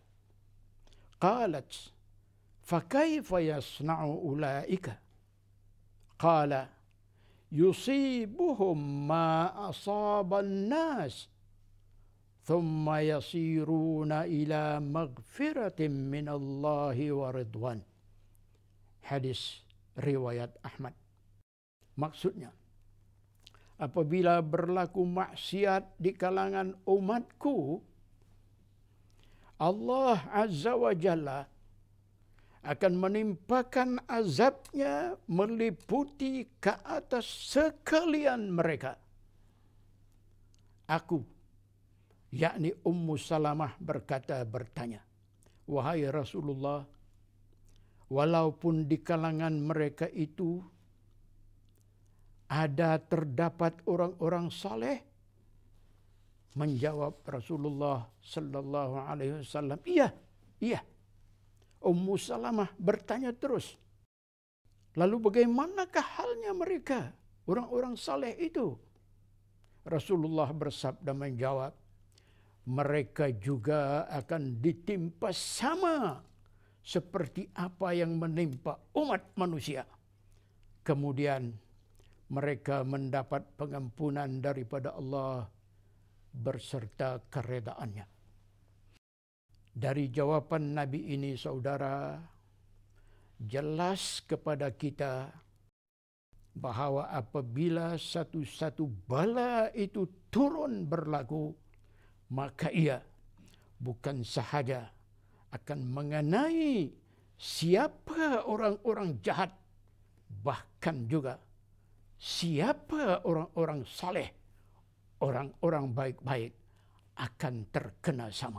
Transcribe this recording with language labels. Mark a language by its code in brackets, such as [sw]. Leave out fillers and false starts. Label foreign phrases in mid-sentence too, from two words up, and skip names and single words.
[ar] قالت، "فكيف يصنع أولئك?" قال، "يصيبهم ما أصاب الناس، ثم يصيرون إلى مغفرة من الله ورضوان." [ms] Hadis riwayat Ahmad. Maksudnya, apabila berlaku maksiat di kalangan umatku, Allah [ar] عز وجل [ms] akan menimpakan azabnya meliputi ke atas sekalian mereka. Aku, yakni Ummu Salamah bertanya, "Wahai Rasulullah, walaupun di kalangan mereka itu terdapat orang-orang saleh?" Menjawab Rasulullah [ar] صلى الله عليه وسلم, [ms] "Iya." Ummu Salamah bertanya terus, "Lalu bagaimanakah halnya mereka, orang-orang saleh itu?" Rasulullah bersabda menjawab, "Mereka juga akan ditimpa sama seperti apa yang menimpa umat manusia. Kemudian mereka mendapat pengampunan daripada Allah berserta keredaannya." Dari jawapan Nabi ini, saudara, jelas kepada kita bahawa apabila satu-satu bala itu turun berlaku, maka ia bukan sahaja akan mengenai siapa orang-orang jahat, bahkan juga siapa orang-orang saleh, orang-orang baik-baik akan terkena sama.